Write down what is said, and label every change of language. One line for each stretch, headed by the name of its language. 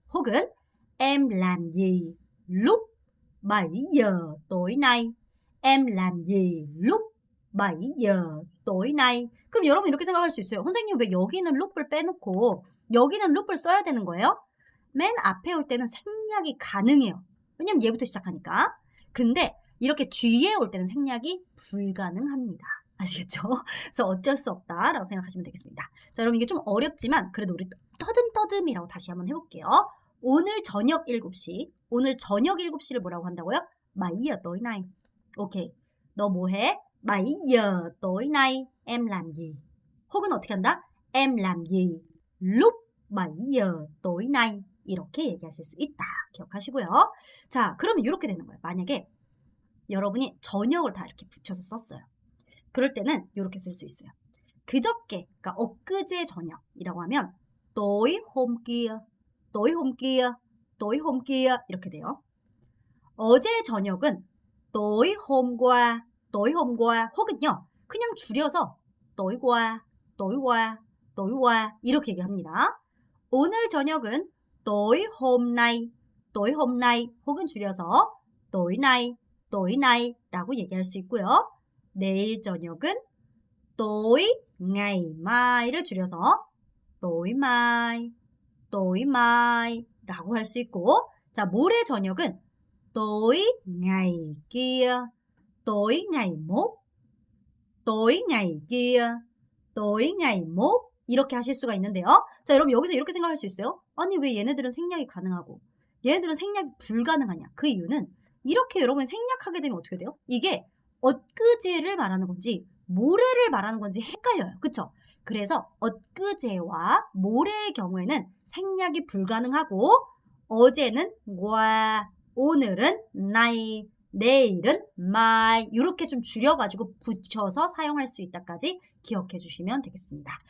Vietnamese: 혹은 em làm gì lúc 7 giờ tối nay? Em làm gì lúc 7 giờ tối nay?
Korean: 그럼 여러분 이렇게 생각할 수 있어요. 선생님 왜 여기는 loop을 빼놓고 여기는 loop을 써야 되는 거예요? 맨 앞에 올 때는 생략이 가능해요. 왜냐면 얘부터 시작하니까. 근데 이렇게 뒤에 올 때는 생략이 불가능합니다. 아시겠죠? 그래서 어쩔 수 없다라고 생각하시면 되겠습니다. 자, 여러분 이게 좀 어렵지만 그래도 우리 떠듬떠듬이라고 다시 한번 해볼게요. 오늘 저녁 7시. 오늘 저녁 7시를 뭐라고 한다고요?
Vietnamese: 7 giờ tối nay.
Korean: 오케이. 너 뭐해?
Vietnamese: 7 giờ tối nay em làm gì?
Korean: 혹은 어떻게 한다?
Vietnamese: Em làm gì lúc 7 giờ tối nay?
Korean: 이렇게 얘기하실 수 있다. 기억하시고요. 자, 그러면 이렇게 되는 거예요. 만약에 여러분이 저녁을 다 이렇게 붙여서 썼어요. 그럴 때는 이렇게 쓸 수 있어요. 그저께, 그러니까 엊그제 저녁이라고 하면
Vietnamese: tối hôm kia, tối hôm kia, tối hôm kia
Korean: 이렇게 돼요. 어제 저녁은
Vietnamese: tối hôm qua, tối hôm qua
Korean: 혹은요. 그냥 줄여서
Vietnamese: tối qua, tối qua, tối qua
Korean: 이렇게 얘기합니다. 오늘 저녁은
Vietnamese: tối hôm nay, tối hôm nay
Korean: 혹은 줄여서
Vietnamese: tối nay, tối nay
Korean: 라고 얘기할 수 있고요. 내일 저녁은
Vietnamese: tối ngày mai를 줄여서 tối mai, tối mai
Korean: 라고 할 수 있고 자, 모레 저녁은
Vietnamese: tối ngày kia, tối ngày mốt, tối ngày kia, tối ngày mốt
Korean: 이렇게 하실 수가 있는데요. 자, 여러분 여기서 이렇게 생각할 수 있어요. 아니 왜 얘네들은 생략이 가능하고 얘네들은 생략이 불가능하냐. 그 이유는 이렇게 여러분이 생략하게 되면 어떻게 돼요? 이게 엊그제를 말하는 건지 모레를 말하는 건지 헷갈려요. 그쵸? 그래서 엊그제와 모레의 경우에는 생략이 불가능하고 어제는 과, 오늘은 나이, 내일은 마이 이렇게 좀 줄여가지고 붙여서 사용할 수 있다까지 기억해 주시면 되겠습니다.